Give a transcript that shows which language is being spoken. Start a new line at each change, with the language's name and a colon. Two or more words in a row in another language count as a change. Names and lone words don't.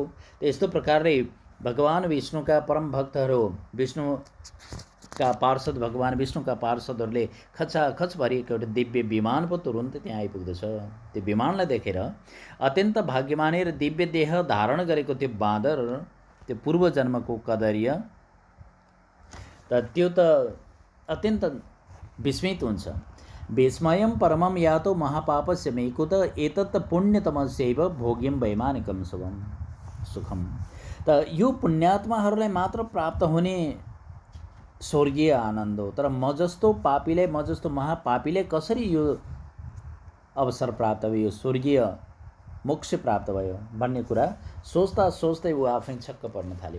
Nepali: यस्तो प्रकारले भगवान विष्णुका परम भक्तहरू, विष्णुका पार्षद भगवान विष्णुका पार्षदहरूले खचाखच भरिएको एउटा दिव्य विमान पो तुरुन्तै त्यहाँ आइपुग्दछ। त्यो विमानलाई देखेर अत्यन्त भाग्यमानी र दिव्य देह धारण गरेको त्यो बाँदर, त्यो पूर्व जन्मको कदर्य त त्यो त अत्यन्त विस्मित हुन्छ।
Sanskrit: विस्मयं परमं यातो महापापस्य मेकुत एतत् पुण्यतमस्यैव भोग्यं वैमानिकं सुखम।
Nepali: त यो पुण्यात्माहरूलाई मात्र प्राप्त हुने स्वर्गीय आनन्द हो, तर म जस्तो पापीले, म जस्तो महापापीले कसरी यो अवसर प्राप्त भयो, यो स्वर्गीय मोक्ष प्राप्त भयो भन्ने कुरा सोच्दा सोच्दै ऊ आफै छक्क पर्न थाल्यो।